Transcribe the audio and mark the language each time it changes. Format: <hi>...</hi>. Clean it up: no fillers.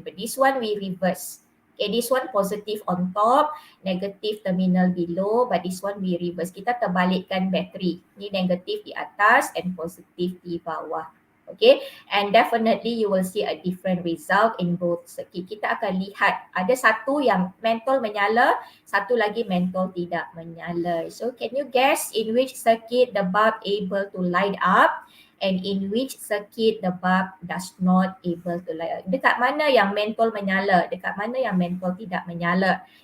<en>But this one we reverse. Okay, this one positive on top, negative terminal below, but this one we reverse.</en> <ms>Kita terbalikkan bateri. Ni negatif di atas and positif di bawah.</ms> <en>Okay, and definitely you will see a different result in both circuit.</en> <ms>Kita akan lihat ada satu yang mentol menyala, satu lagi mentol tidak menyala.</ms> <en>So can you guess in which circuit the bulb able to light up and in which circuit the bulb does not able to light up?</en> <ms>Dekat mana yang mentol menyala? Dekat mana yang mentol tidak menyala?</ms>